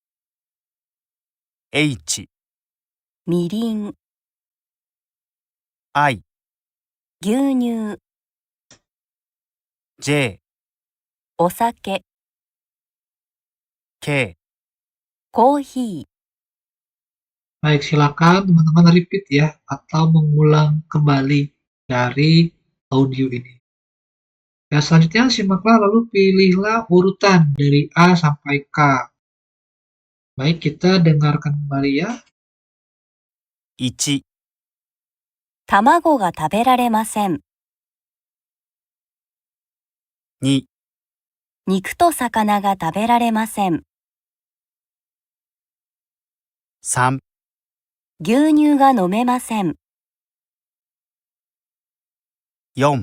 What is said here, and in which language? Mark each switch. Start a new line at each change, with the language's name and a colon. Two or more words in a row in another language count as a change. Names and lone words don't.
Japanese: H、みりん、 I、牛乳、 J、お酒、 K。コーヒー。
Indonesian: Baik, silakan teman-teman repeat ya atau mengulang kembali dari audio ini. Ya, selanjutnya simaklah lalu pilihlah urutan dari A sampai K. Baik, kita dengarkan kembali ya.
Japanese: 1、卵が食べられません。 2、肉と魚が食べられません。 3、牛乳が飲めません。 4、